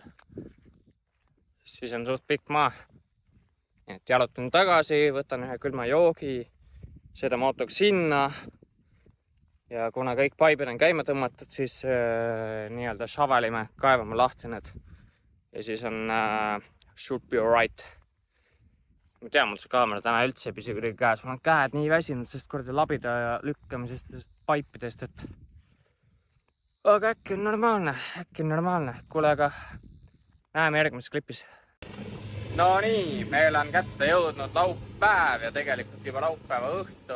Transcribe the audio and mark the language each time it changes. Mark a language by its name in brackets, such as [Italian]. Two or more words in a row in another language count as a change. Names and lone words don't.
[Estonian] Siis on suht pikk maa. Et jalutan tagasi, võtan ühe külma joogi, sõidame autoga sinna. Ja kuna kõik paibid on käima tõmmatud, siis nii-öelda šavalime, kaevame lahti need. Ja siis on [English] should be alright. [Estonian] Ma tean, mul see kaamera täna üldse ei püsi kuidagi käes. Mul on käed nii väsinud, sest korda labida ja lükkamisest ja paipidest, et aga äkki on normaalne. Kuule, aga näeme järgmises klipis. No nii, meil on kätte jõudnud laupäev ja tegelikult juba laupäeva õhtu.